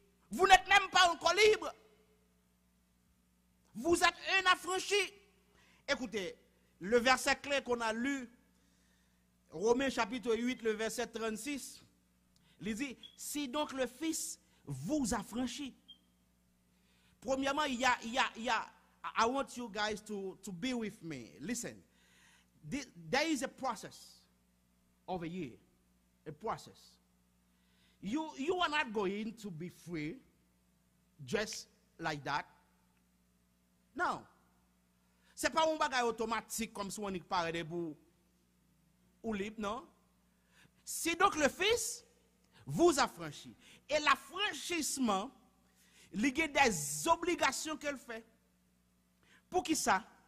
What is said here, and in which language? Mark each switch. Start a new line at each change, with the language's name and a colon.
French: Vous n'êtes même pas encore libre. Vous êtes un affranchi. Écoutez, le verset clé qu'on a lu, Romains chapitre 8, le verset 36, il dit, si donc le Fils vous affranchit. Premièrement, il y a,
English: I want you guys to be with me. Listen, there is a process over here, a process. You are not going to be free just like that.
French: Non. Ce n'est pas un bagage automatique comme si on y parlait pour ou libre, non. Si donc le Fils vous affranchit. Et l'affranchissement, il y a des obligations qu'elle fait. Pour qui ça?